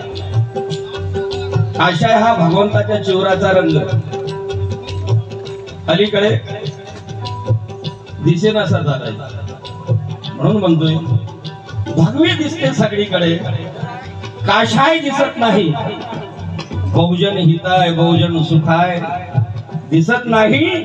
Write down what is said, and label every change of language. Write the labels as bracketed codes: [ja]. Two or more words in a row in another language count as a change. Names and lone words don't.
[mr] काशाय हा भगवंताच्या चिवराचा रंग. अलीकडे दिसेनासा झालाय. म्हणून म्हणतोय भगवे दिसते सगळीकडे, काशाय दिसत नाही. [sa] बहुजन हिताय बहुजन सुखाय [mr] दिसत नाही.